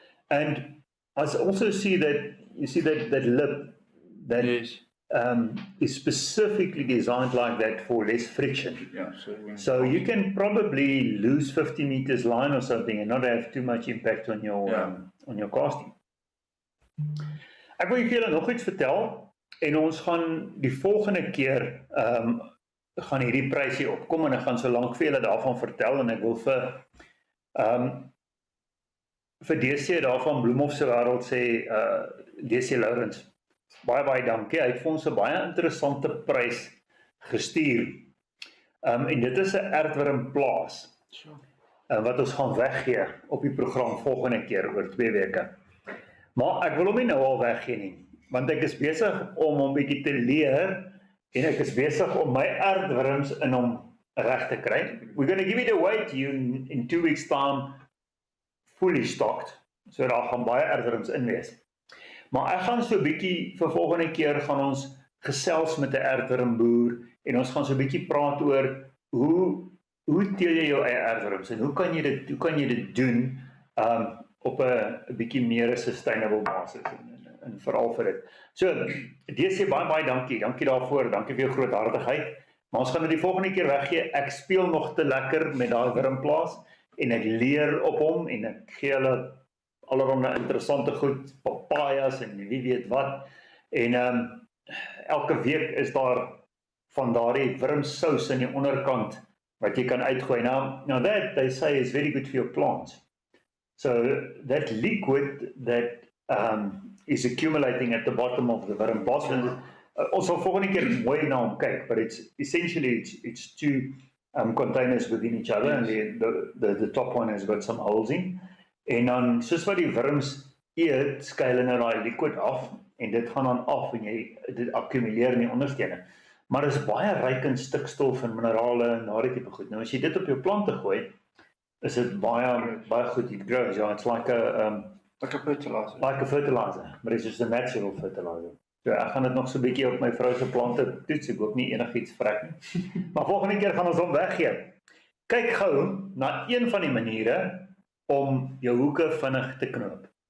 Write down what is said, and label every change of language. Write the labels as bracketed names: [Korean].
[English] And I also see that, you see that lip, that Yes. Is specifically designed like that for less friction. Yeah, so you can probably lose 50 meters line or something and not have too much impact on your casting. [Afrikaans] Ek wil julle nog iets vertel en ons gaan die volgende keer gaan hierdie prysie opkom en ek gaan so lank vir julle daarvan vertel en ek wil vir DC daarvan Bloemhof se wêreld sê DC Lourens, baie dankie, hy het vir ons 'n baie interessante prys gestuur en dit is 'n aardwurmplaas wat ons gaan weggee op die program volgende keer oor 2 weke. Maar ek wil hom nie nou al weggee nie, want ek is besig om hom bietjie te leer en ek is besig om my aardwurms in hom reg te kry. [English] We're going to give it away to you in 2 weeks time, fully stocked, [Afrikaans] so daar gaan baie aardwurms in wees. Maar ek gaan so bietjie vir volgende keer gaan ons gesels met 'n aardwurmboer en ons gaan so bietjie praat oor hoe teel jy jou eie aardwurms en hoe kan jy dit doen op 'n bietjie meer sustainable basis en veral vir dit. So, DC baie dankie daarvoor, dankie vir jou groothartigheid. Maar ons gaan dit die volgende keer weggee. Ek speel nog te lekker met daai wurmplaas en ek leer op hom en ek gee hulle allerhande interessante goed, papajas en wie weet wat. En elke week is daar van daardie wurmsous in die onderkant wat jy kan uitgooi. [English] Now that they say is very good for your plants. So that liquid that is accumulating at the bottom of the wurmbos, and [Afrikaans] ons sal volgende keer mooi na hom kyk, [English] but it's essentially it's two containers within each other, and the top one has got some holes in. [Afrikaans] En dan soos wat die wurms eet, skuil hulle daai liquid af en dit gaan dan af en dit akkumuleer in die onderstene. Maar dit is baie ryk in stikstof en minerale en daardie tipe goed. Nou as jy dit op jou plante gooi, is dit baie goed. [English] It grows. Yeah, it's like a fertilizer. Like a fertilizer, but it's just a natural fertilizer. [Afrikaans] So ek gaan dit nog so 'n bietjie op my vrou se plante toets. Ek hoop nie enigiets vrek nie. Maar volgende keer gaan ons hom weggee. Kyk gou na een van die maniere om jou hoeke vinnig te knoop.